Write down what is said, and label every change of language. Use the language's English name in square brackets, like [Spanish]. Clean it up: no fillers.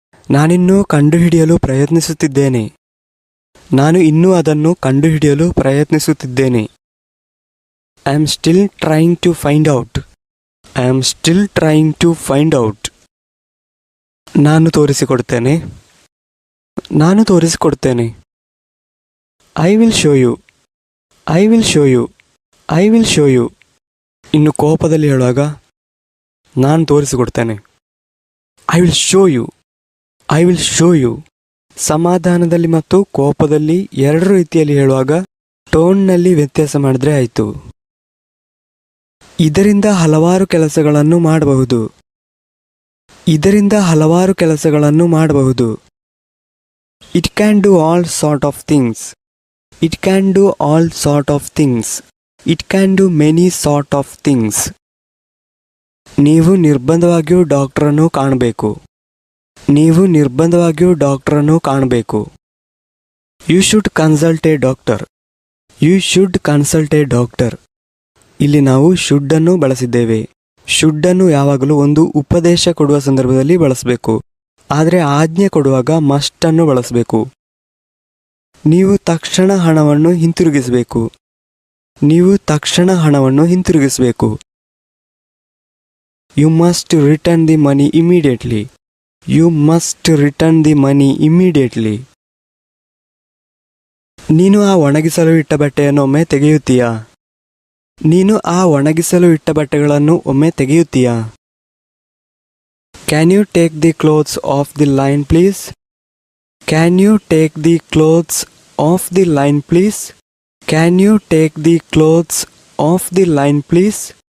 [Kannada] ನಾನಿನ್ನೂ ಕಂಡುಹಿಡಿಯಲು ಪ್ರಯತ್ನಿಸುತ್ತಿದ್ದೇನೆ. ನಾನು ಇನ್ನೂ ಅದನ್ನು ಕಂಡುಹಿಡಿಯಲು ಪ್ರಯತ್ನಿಸುತ್ತಿದ್ದೇನೆ. [English] I am still trying to find out. I am still trying to find out. [Kannada] ನಾನು ತೋರಿಸಿಕೊಡ್ತೇನೆ. ನಾನು ತೋರಿಸಿಕೊಡ್ತೇನೆ. [English] I will show you. I will show you. I will show you. [Kannada] ಇನ್ನು ಕೋಪದಲ್ಲಿ ಹೇಳುವಾಗ ನಾನು ತೋರಿಸಿಕೊಡ್ತೇನೆ. [English] I will show you. I will show you. [Kannada] ಸಮಾಧಾನದಲ್ಲಿ ಮತ್ತು ಕೋಪದಲ್ಲಿ ಎರಡು ರೀತಿಯಲ್ಲಿ ಹೇಳುವಾಗ ಟೋನ್ನಲ್ಲಿ ವ್ಯತ್ಯಾಸ ಮಾಡಿದ್ರೆ ಆಯಿತು. ಇದರಿಂದ ಹಲವಾರು ಕೆಲಸಗಳನ್ನು ಮಾಡಬಹುದು. ಇದರಿಂದ ಹಲವಾರು ಕೆಲಸಗಳನ್ನು ಮಾಡಬಹುದು. [English] It can do all sort of things. It can do all sort of things. It can do many sort of things. [Kannada] ನೀವು ನಿರ್ಬಂಧವಾಗಿಯೂ ಡಾಕ್ಟರನ್ನು ಕಾಣಬೇಕು. ನೀವು ನಿರ್ಬಂಧವಾಗಿಯೂ ಡಾಕ್ಟರನ್ನು ಕಾಣಬೇಕು. [English] You should consult a doctor. You should consult a doctor. [Kannada] ಇಲ್ಲಿ ನಾವು should ಅನ್ನು ಬಳಸಿದ್ದೇವೆ. Should ಅನ್ನು ಯಾವಾಗಲೂ ಒಂದು ಉಪದೇಶ ಕೊಡುವ ಸಂದರ್ಭದಲ್ಲಿ ಬಳಸಬೇಕು. ಆದರೆ ಆಜ್ಞೆ ಕೊಡುವಾಗ ಮಸ್ಟ್ ಅನ್ನು ಬಳಸಬೇಕು. ನೀವು ತಕ್ಷಣ ಹಣವನ್ನು ಹಿಂತಿರುಗಿಸಬೇಕು. ನೀವು ತಕ್ಷಣ ಹಣವನ್ನು ಹಿಂತಿರುಗಿಸಬೇಕು. [English] You must return the money immediately. You must return the money immediately. [Kannada] ನೀನು ಆ ಒಣಗಿಸಲು ಇಟ್ಟ ಬಟ್ಟೆಯನ್ನು ಒಮ್ಮೆ ತೆಗೆಯುತ್ತೀಯಾ? ನೀನು ಆ ಒಣಗಿಸಲು ಇಟ್ಟ ಬಟ್ಟೆಗಳನ್ನು ಒಮ್ಮೆ ತೆಗೆಯುತ್ತೀಯಾ? [English] Can you take the clothes off the line please? Can you take the clothes off the line please? Can you take the clothes off the line please?